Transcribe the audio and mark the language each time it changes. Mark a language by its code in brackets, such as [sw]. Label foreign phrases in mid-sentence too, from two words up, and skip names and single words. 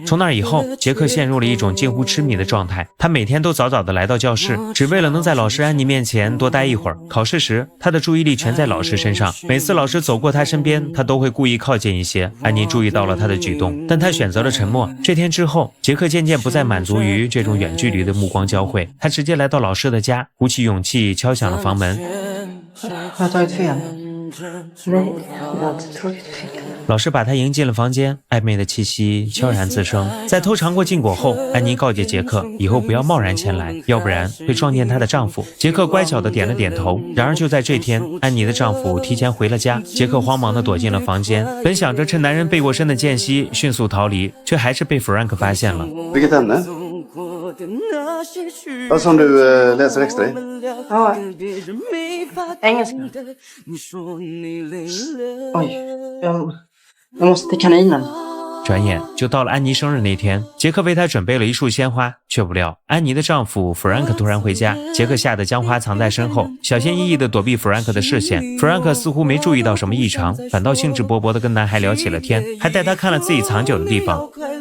[zh] 从那以后，杰克陷入了一种近乎痴迷的状态。他每天都早早地来到教室，只为了能在老师安妮面前多待一会儿。考试时，他的注意力全在老师身上，每次老师走过他身边，他都会故意靠近一些。安妮注意到了他的举动，但他选择了沉默。这天之后，杰克渐渐不再满足于这种远距离的目光交汇，他直接来到老师的家，鼓起勇气敲响了房门。 [sv] Har jag tagit fel? Nej, jag har inte tagit fel. [zh] 老师把他迎进了房间，暧昧的气息悄然自生。在偷尝过禁果后，安妮告诫杰克以后不要贸然前来，要不然会撞见她的丈夫。杰克乖巧地点了点头。然而就在这天，安妮的丈夫提前回了家，杰克慌忙地躲进了房间，本想着趁男人背过身的间隙迅速逃离，却还是被 Frank 发现了。 [sv] Vilket ämne? Vad som du läser extra i? Ja, engelska. Oj, jag måste till kaninen。 [zh] 转眼就到了安妮生日那天，杰克为她准备了一束鲜花，却不料安妮的丈夫 Frank 突然回家，杰克吓得将花藏在身后，小心翼翼地躲避 Frank 的视线。Frank 似乎没注意到什么异常，反倒兴致勃勃地跟男孩聊起了天，还带他看了自己藏酒的地方。